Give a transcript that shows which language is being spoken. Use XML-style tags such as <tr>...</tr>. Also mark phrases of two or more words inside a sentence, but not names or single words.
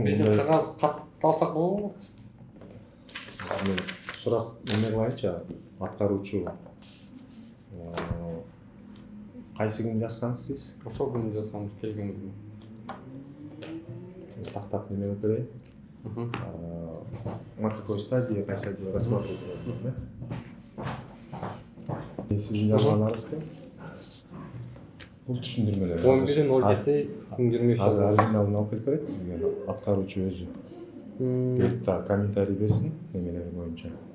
<ky>биздин кагаз катталсак болобу? Сурак эме кылайынчы, аткаруучу кайсы күн жазгансыз сиз? Ошол күнү жазганбыз, келген күнү. Тактап неме өтөрөйүн.</ky> <ru>На какой стадии кайсы рассматривать?</ru> <ky>Сиздин жазганыңыз ким? Бул түшүндүрмөлөр. 11:07 Азыр оригиналын алып келип берет сизге, аткаруучу өзү. Келип да комментарий берсин немелер боюнча.</ky>